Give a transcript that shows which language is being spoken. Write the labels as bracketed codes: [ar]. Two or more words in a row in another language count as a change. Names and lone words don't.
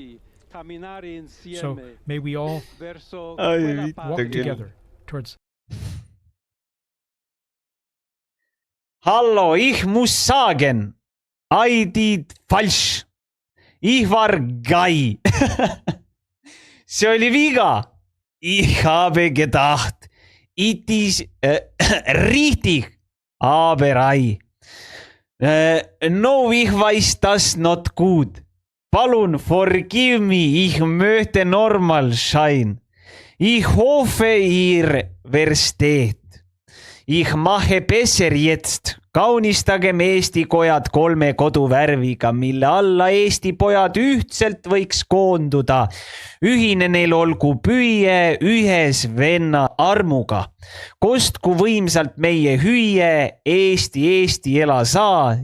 [en] So may we all walk together towards. [de] Hallo, ich muss sagen, [en] I did falsch. [de] Ich war geil. [et] See oli viga. [de] Ich habe gedacht, [en] it is [de] richtig, aber [en] ei. No, [de] ich weiß das not gut. [et] Palun, [en] forgive me, [de] ich möchte normal sein. Ich hoffe, ihr versteht. Ich mache besser jetzt. [et] Kaunistagem Eesti kojad 3 koduvärviga, mille alla Eesti pojad ühtselt võiks koonduda. Ühine neil olgu püüe ühes venna armuga. Kostku võimsalt meie hüüe, Eesti, Eesti ela saa.